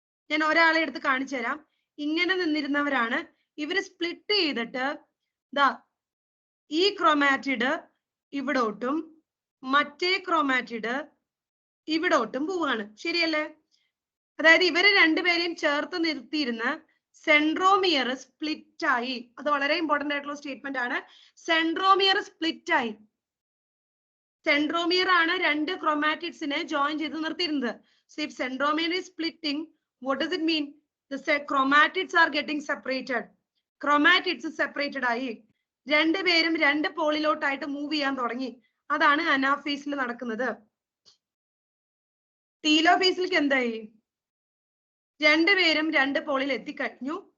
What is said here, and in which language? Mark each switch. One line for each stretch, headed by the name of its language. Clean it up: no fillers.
Malayalam: ഞാൻ ഒരാളെ എടുത്ത് കാണിച്ചു തരാം. ഇങ്ങനെ നിന്നിരുന്നവരാണ്. ഇവര് സ്പ്ലിറ്റ് ചെയ്തിട്ട് ദാ ഈ ക്രോമാറ്റിഡ് ഇവിടോട്ടും മറ്റേ ക്രോമാറ്റിഡ് ഇവിടോട്ടും പോവാണ്. ശരിയല്ലേ? അതായത് ഇവര് രണ്ടുപേരെയും ചേർത്ത് നിർത്തിയിരുന്ന സെൻട്രോമിയർ സ്പ്ലിറ്റ് ആയി. അത് വളരെ ഇമ്പോർട്ടന്റ് ആയിട്ടുള്ള സ്റ്റേറ്റ്മെന്റ് ആണ്. സെൻട്രോമിയർ സ്പ്ലിറ്റ് ആയി. സെൻട്രോമിയർ ആണ് രണ്ട് ക്രോമാറ്റിഡ്സിനെ ജോയിൻ ചെയ്ത് നിർത്തിയിരുന്നത്.
English: So if centromere is splitting, what does it mean? The chromatids are getting separated. Chromatids separated ആയി.
Malayalam: രണ്ടുപേരും രണ്ട് പോളിലോട്ടായിട്ട് മൂവ് ചെയ്യാൻ തുടങ്ങി. അതാണ് അനാഫേസിൽ നടക്കുന്നത്. ടീലോഫേസിലേക്ക് എന്തായി? രണ്ടുപേരും രണ്ട് പോളിൽ എത്തിക്കഴിഞ്ഞു.